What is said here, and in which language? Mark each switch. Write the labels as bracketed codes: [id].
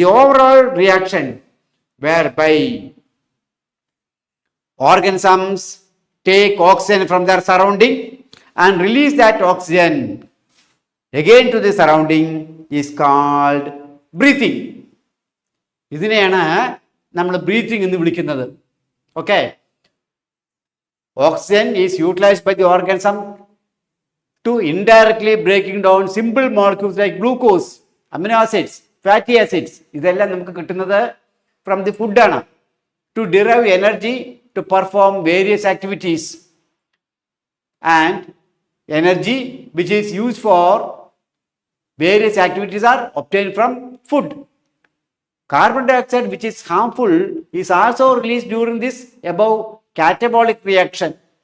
[en] The overall reaction whereby organisms take oxygen from their surrounding and release that oxygen again to the surrounding is called breathing. [ml] ഇതിനെയാണ് നമ്മൾ breathing എന്ന് വിളിക്കുന്നത്. [en] Okay. Oxygen is utilized by the organism to indirectly breaking down simple molecules like glucose, amino acids, fatty acids. [ml] ഇതെല്ലാം നമുക്ക് കിട്ടുന്നത് [en] from the food [ml] ആണ്. [en] To derive energy to perform various activities. And energy which is used for various activities are obtained from food. Carbon dioxide, which is harmful, is also released during this above catabolic reaction.